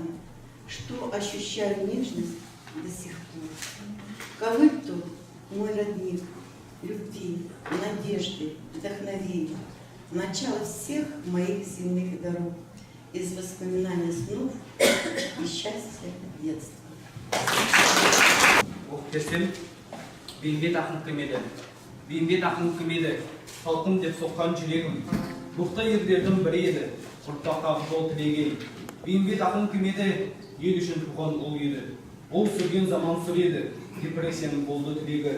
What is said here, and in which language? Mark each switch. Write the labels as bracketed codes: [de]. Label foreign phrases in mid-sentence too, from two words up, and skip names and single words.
[ru] Что ощущаю нежность до сих пор. Ковыль тот мой родник, любви, надежды, вдохновения. Начало всех моих земных дорог. Из воспоминаний снов и счастья детства. Desem, [kk] beyimбет ақын кім еді? Бейімбет ақын кім еді? Халқым деп соққан жүрегім. Бұқта ерлердің бірі еді, ұрпаққа жол тілеген. Бейімбет ақын кім еді? Ел үшін туған ұл еді. Ол сүрген заман сүр еді, депрессияның болды тілегі.